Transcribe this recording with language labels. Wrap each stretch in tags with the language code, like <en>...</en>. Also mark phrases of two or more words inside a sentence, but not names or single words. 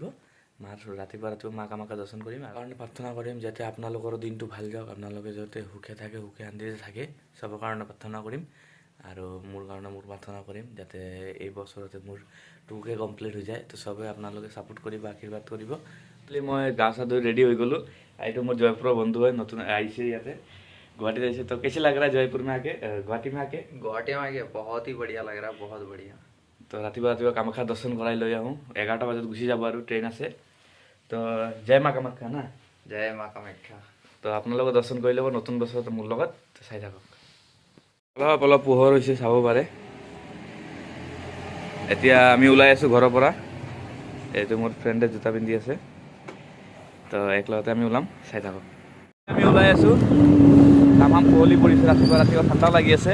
<as>ৰাতিপুৱা মা কামাখ্যা দৰ্শন কৰিম, কাৰণে প্ৰাৰ্থনা কৰিম যাতে আপোনালোকৰ দিনটো ভাল যাওক, আপোনালোকে যাতে সুখে থাকে, সুখে শান্তিৰে থাকে, চবৰ কাৰণে প্ৰাৰ্থনা কৰিম। আৰু মোৰ কাৰণে মোৰ প্ৰাৰ্থনা কৰিম যাতে এই বছৰতে মোৰ 2K কমপ্লিট হৈ যায়। তো চবে আপোনালোকে ছাপোৰ্ট কৰিব, আশীৰ্বাদ কৰিব। মই গা চা ধুই ৰেডি হৈ গ'লোঁ। এইটো মোৰ জয়পুৰৰ বন্ধু হয়, নতুন আহিছে ইয়াতে,</as> <hi>गुवाहाटी जैसे। तो कैसे लग रहा है जयपुर में आके, गुवाहाटी में आके? बहुत ही बढ़िया लग रहा है, बहुत बढ़िया।</hi> <as>तो रातिपुৱা কামাখ্যা দৰ্শন কৰাই লৈ আহোঁ। 11টা বজাত গুচি যাব আৰু ট্ৰেইন আছে। তো জয় মা কামাখ্যা না।</as> <hi>जय माँ कामाख्या।</hi> <as>তো আপোনালোকে দৰ্শন কৰি ল'ব নতুন বছৰত মোৰ লগত, চাই থাকক। অলপ অলপ পোহৰ হৈছে, চাব পাৰে। এতিয়া আমি ওলাই আছোঁ ঘৰৰ পৰা। এইটো মোৰ ফ্ৰেণ্ডে জোতা পিন্ধি আছে, তো একলগতে আমি ওলাম, চাই থাকক। আমি ওলাই আছোঁ, তামাম কুঁৱলী পৰিছে, ৰাতিপুৱা ঠাণ্ডা লাগি আছে।</as>